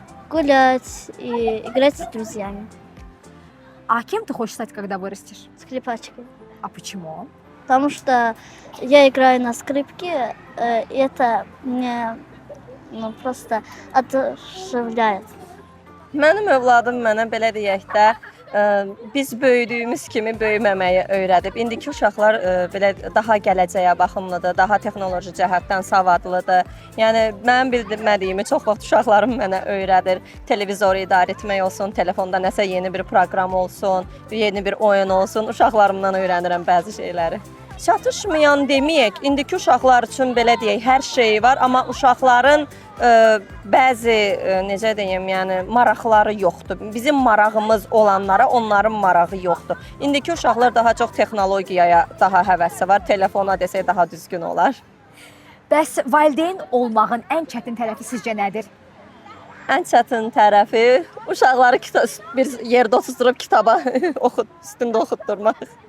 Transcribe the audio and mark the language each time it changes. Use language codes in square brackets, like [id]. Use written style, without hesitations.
[ru] Гулять и играть с друзьями, А кем ты хочешь стать, когда вырастешь? скрипачкой. А почему? Потому что я играю на скрипке, и это мне просто одушевляет. [az] Mənim övladım mənə belə deyək də, biz böyüdüyümüz kimi böyüməməyi öyrədib. İndiki uşaqlar belə daha gələcəyə baxımlıdır, daha texnoloji cəhətdən savadlıdır. Yəni mənim bilmədiyimi çox vaxt uşaqlarım mənə öyrədir. Televizoru idarə etmək olsun, telefonda nəsə yeni bir proqram olsun, yeni bir oyun olsun, uşaqlarımdan öyrənirəm bəzi şeyləri. Çatışmayan deməyək, indiki uşaqlar üçün belə deyək, hər şey var, amma uşaqların bəzi necə deyim, yəni maraqları yoxdur. Bizim marağımız olanlara onların marağı yoxdur. İndiki uşaqlar daha çox texnologiyaya daha həvəsi var. Telefona desək daha düzgün olar. Bəs valideyn olmağın ən çətin tərəfi sizcə nədir? Ən çətin tərəfi uşaqları bir yerdə otuzdurub kitaba üstündə oxutdurmaq.